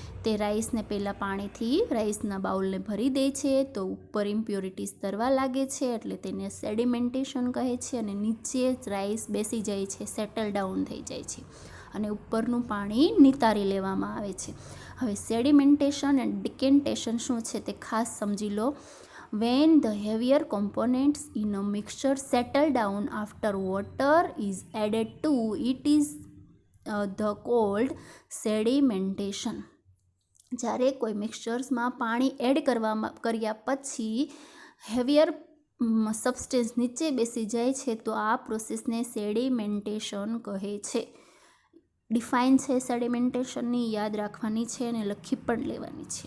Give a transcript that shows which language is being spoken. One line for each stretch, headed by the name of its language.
Gujarati: તે રાઈસને પહેલાં પાણીથી રાઈસના બાઉલને ભરી દે છે તો ઉપર ઇમ્પ્યોરિટીઝ તરવા લાગે છે એટલે તેને સેડિમેન્ટેશન કહે છે અને નીચે રાઈસ બેસી જાય છે, સેટલ ડાઉન થઈ જાય છે અને ઉપરનું પાણી નિતારી લેવામાં આવે છે. હવે સેડિમેન્ટેશન એન્ડ ડિકેન્ટેશન શું છે તે ખાસ સમજી લો.
English: When the heavier components in a mixture settle down after water is added to it is the called sedimentation.
Gujarati: જ્યારે કોઈ મિક્સચર્સમાં પાણી એડ કર્યા પછી હેવિયર સબસ્ટેન્સ નીચે બેસી જાય છે તો આ પ્રોસેસને સેડિમેન્ટેશન કહે છે. ડિફાઇન છે સેડિમેન્ટેશનની, યાદ રાખવાની છે અને લખી પણ લેવાની છે.